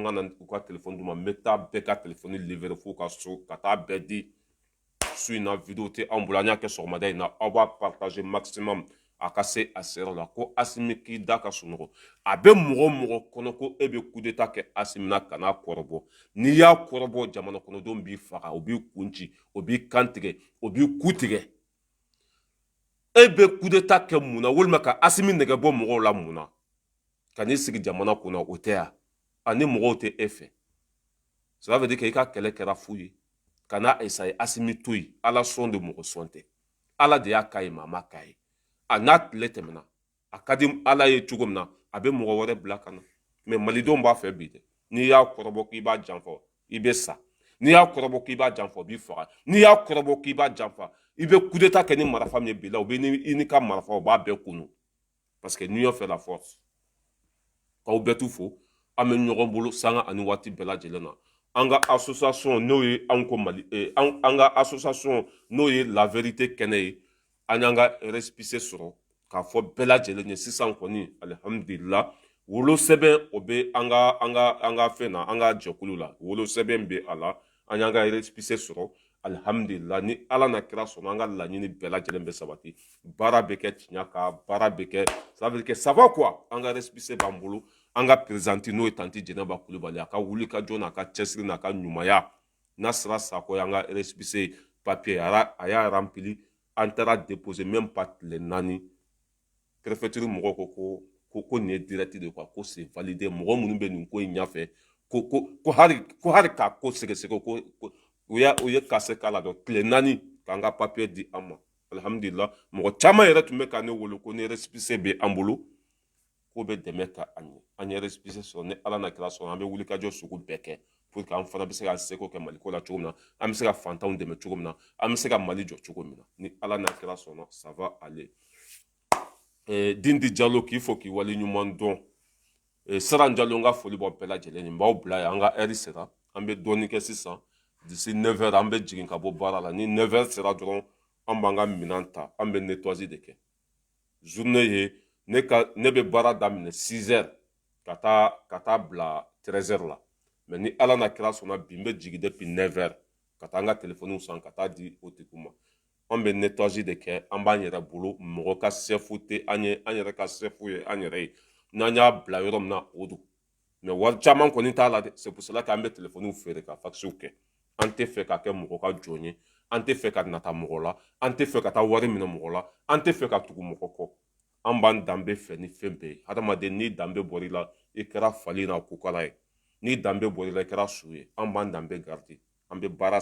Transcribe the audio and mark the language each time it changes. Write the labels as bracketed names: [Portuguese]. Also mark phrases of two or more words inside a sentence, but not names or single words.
[Bambara] ka na u ka telefɔni d'u ma n bɛ taa bɛɛ ka telefɔni livrer f'u ka so ka taa bɛɛ di su in na vidéo tɛ anw bolo an y'a kɛ sɔgɔmada in na aw b'a partager maximum a ka se a seyɔrɔ la ko Asimi k'i da ka sunɔgɔ a bɛ mɔgɔ mɔgɔ kɔnɔ ko e bɛ [French] coup d'état [Bambara] kɛ Asimi na ka n'a kɔrɔbɔ n'i y'a kɔrɔbɔ jamana kɔnɔdenw b'i faga o b'i kun ci o b'i kan tigɛ o b'i ku tigɛ e bɛ [French] coup d'état [Bambara] kɛ mun na walima ka Asimi nɛgɛ bɔ mɔgɔw la mun na ka n'i sigi jamana kunna o tɛ yan ani mɔgɔw tɛ e fɛ [French] cela veut dire que [Bambara] i ka kɛlɛ kɛra fu ye ka n'a essayer Asimi to yen ala sɔn de mɔgɔ sɔn tɛ ala de y'a k'a ye maa ma k'a ye a n'a tile tɛmɛna a ka di ala ye cogo min na a bɛ mɔgɔ wɛrɛ bila ka na mais malidenw b'a fɛ bi dɛ n'i y'a kɔrɔbɔ k'i b'a janfa i bɛ sa n'i y'a kɔrɔbɔ k'i b'a janfa o b'i faga n'i y'a kɔrɔbɔ k'i b'a janfa i bɛ [French] coup d'état [Bambara] kɛ ni marifa min ye bi la u bɛ i ni ka marifa o b'a bɛɛ kunu [French] parce que l'union fait la force [Bambara] k'aw bɛɛ tu fo an bɛ ɲɔgɔn bolo sanga ani waati bɛɛ lajɛlen na an ka association n'o ye anw ko mali an ka association n'o ye [French] la vérité [Bambara] kɛnɛ ye an y'an ka récépissé sɔrɔ k'a fɔ bɛɛ lajɛlen ye sisan kɔni alihamudulila wolo sɛbɛn o bɛ an ka fɛn na an ka jɛkulu la wolo sɛbɛn bɛ a la an y'an ka récépissé sɔrɔ alihamudulila ni ala na kira sɔnna an ka laɲini bɛɛ lajɛlen bɛ sabati baara bɛ kɛ tiɲɛ kan baara bɛ kɛ [French] ça veut dire que ça va quoi [Bambara] an ka récépissé b'an bolo an ka présidente n'o ye tanti Jɛnɛba Kulibali a ka wuli ka jɔ n'a ka cɛsiri n'a ka ɲumanya n'a sera Sako ye an ka récépissé papier a y'a rempli an taara [French] déposer même pas [Bambara] tile 4 préfecture mɔgɔw ko nin ye [French] direct de quoi [Bambara] ko [French] c'est validé [Bambara] mɔgɔ minnu bɛ nin ko in ɲɛfɛ ko hari k'a ko sɛgɛsɛgɛ ko u ye kase k'a la dɔn tile 4 k'an ka papier di an ma alihamudulila mɔgɔ caman yɛrɛ tun bɛ ka ne wele ko ni récépissé bɛ an bolo ko bɛ dɛmɛ ka an ye an ye récépissé sɔrɔ ni ala na kira sɔrɔ an bɛ wuli ka jɔ sugu bɛɛ kɛ [French] pour que [Bambara] an fana bɛ se ka seko kɛ maliko la cogo min na an bɛ se ka fantanw dɛmɛ cogo min na an bɛ se ka mali jɔ cogo min na ni ala na kira sɔnna [French] ça va aller [Bambara] Dindi Jalo k'i fo k'i wale ɲuman dɔn Saran Jalo n ka foli bɔ bɛɛ lajɛlen ye n b'aw bila yan an ka heure sera an bɛ dɔɔnin kɛ sisan [French] d'ici 9h [Bambara] an bɛ jigin ka bɔ baara la ni 9h sera dɔrɔn an b'an ka minɛn ta an bɛ nettoyer de kɛ journée ye ne bɛ baara daminɛ 6h ka taa bila 13h la mais ni ala na kira sɔnna bi n bɛ jigin depuis 9h ka taa an ka téléphone san ka taa di o tigiw ma an bɛ nettoyer de kɛ an b'an yɛrɛ bolo mɔgɔ ka chef tɛ an ye an yɛrɛ ka chef ye an yɛrɛ ye n'an y'a bila yɔrɔ min na o don mais wari caman kɔni t'a la dɛ [French] c'est pour cela [Bambara] k'an bɛ téléphone feere ka faxiw kɛ an tɛ fɛ ka kɛ mɔgɔ ka jɔn ye an tɛ fɛ ka nata mɔgɔ la an tɛ fɛ ka taa wari minɛ mɔgɔ la an tɛ fɛ ka tugu mɔgɔ kɔ an b'an danbe fɛ ni fɛn bɛɛ ye hadamaden n'i danbe bɔr'i la i kɛra fali n'a kokala ye n'i danbe bɔr'i la i kɛra su ye an b'an danbe garder an bɛ baara